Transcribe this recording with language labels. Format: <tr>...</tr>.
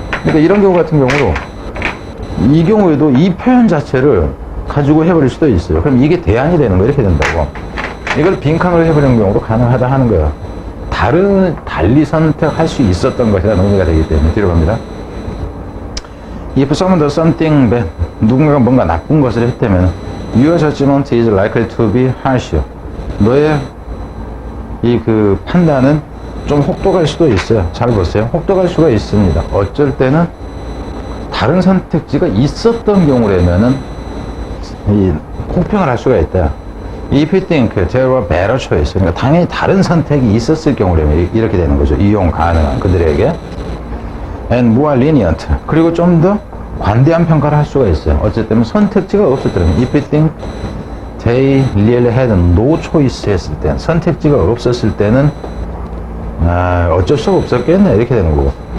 <ko>그러니까 이런 경우 같은 경우도, 이 경우에도 이 표현 자체를 가지고 해버릴 수도 있어요. 그럼 이게 대안이 되는 거, 이렇게 된다고. 이걸 빈칸으로 해버리는 경우도 가능하다 하는 거예요. 달리 선택할 수 있었던 것이라는 의미가 되기 때문에. 뒤로 갑니다.</ko> <en>If someone does something bad,</en> <ko>누군가가 뭔가 나쁜 것을 했다면,</ko> <en>your judgment is likely to be harsher.</en> <ko>너의 판단은 좀 혹독할 수도 있어요. 잘 보세요. 혹독할 수가 있습니다. 어쩔 때는 다른 선택지가 있었던 경우라면은 혹평을 할 수가 있다.</ko> <en>If you think there were better choice.</en> <ko>그러니까 당연히 다른 선택이 있었을 경우라면 이렇게 되는 거죠. 이용 가능한 그들에게.</ko> <en>And more lenient.</en> <ko>그리고 좀 더 관대한 평가를 할 수가 있어요. 어쨌든 선택지가 없을 때는.</ko> <en>If you think they really had no choice</en> <ko>했을 때, 선택지가 없었을 때는 어쩔 수가 없었겠네, 이렇게 되는 거고.</ko>